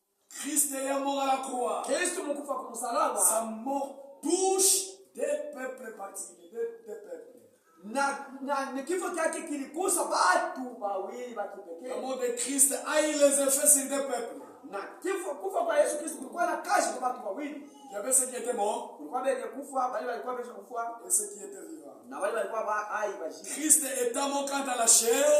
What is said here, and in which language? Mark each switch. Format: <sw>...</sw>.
<fr>Christ est mort à la croix.</fr> <sw>Kristo mkufa kwa msalaba.</sw> <fr>Sa mort touche des peuples particuliers, des peuples.</fr> <sw>Na kifo chake kiligusa watu wawili wa kipekee.</sw> <fr>La mort de Christ a eu les effets sur des peuples.</fr> <sw>Na kufa kwa Yesu Kristo kulikuwa na kazi kwa watu wawili.</sw> <fr>Il y avait ceux qui étaient morts</fr> <sw>Kulikuwa wenye kufa, wale walikuwa wameshakufa,</sw> <fr>et ceux qui étaient vivants.</fr> <sw>na wale walikuwa hai basi.</sw> <fr>Christ étant mort quant à la chair,</fr>